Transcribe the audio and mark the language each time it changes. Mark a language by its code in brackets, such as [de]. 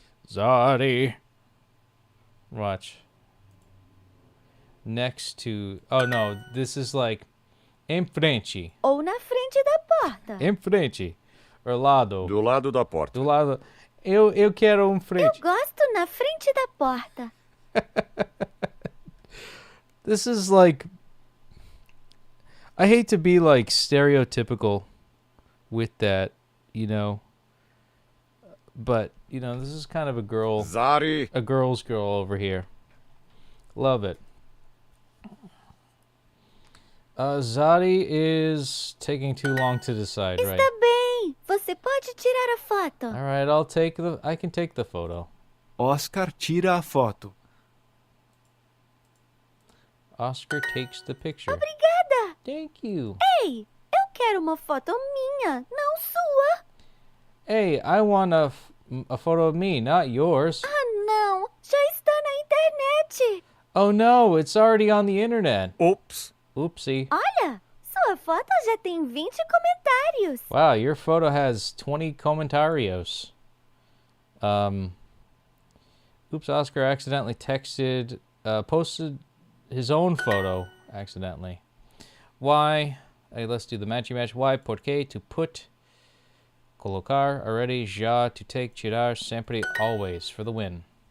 [en] Zari. Watch. Next to... Oh, no. This is like... [pt] Em frente. Ou na frente da porta? Em frente. Or lado. Do lado da porta. Do lado... Eu quero frente. Eu gosto na frente da porta. [en] This is like... I hate to be like stereotypical with that, you know. But, you know, this is kind of a girl... Zari. A girl's girl over here. Love it. Zari is taking too long to decide, right? [pt] Está bem. Você pode tirar a foto. [en] All right, I can take the photo. [pt] Oscar tira a foto. [en] Oscar takes the picture. [pt] Obrigada. [en] Thank you. [pt] Ei, eu quero uma foto minha, não sua. [en] Hey, I want a photo of me, not yours. [pt] Ah, não. Já está na internet. [en] Oh no, it's already on the internet. Oops. Oopsie. [pt] Olha, sua foto já tem 20 comentários. [en] Wow, your photo has 20 comentarios. Oops, Oscar accidentally posted his own photo accidentally. Why? Hey, let's do the matchy match. Why? Porque, to put. Colocar, already, já, to take, tirar, sempre, always, for the win.